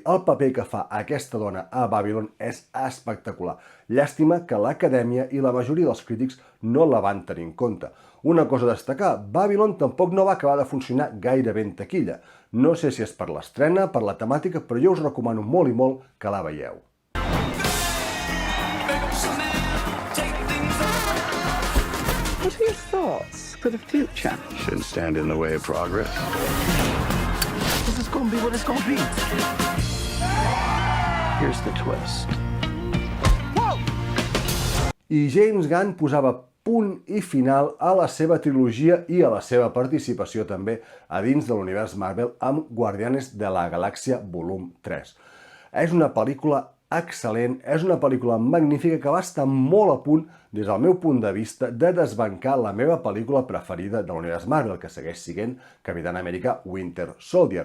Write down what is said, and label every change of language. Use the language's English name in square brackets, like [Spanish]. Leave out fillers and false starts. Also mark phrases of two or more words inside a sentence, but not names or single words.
[Catalan] El paper que fa aquesta dona a Babylon és espectacular. Llàstima que l'Acadèmia i la majoria dels crítics no la van tenir en compte. Una cosa a destacar, Babylon tampoc no va acabar de funcionar gaire bé en taquilla. No sé si és per l'estrena, per la temàtica, però jo us recomano molt i molt que la veieu. [English] What are your thoughts for the future? Shouldn't stand in the way of progress. This is gonna be what it's gonna be. Here's the twist. [Catalan] I James Gunn posava punt i final a la seva trilogia i a la seva participació també a dins de l'univers Marvel amb Guardianes de la Galàxia volum 3. És una pel·lícula excel·lent, és una pel·lícula magnífica que va estar molt a punt, des del meu punt de vista, de desbancar la meva pel·lícula preferida de l'univers Marvel, que segueix sent Capitán Amèrica Winter Soldier.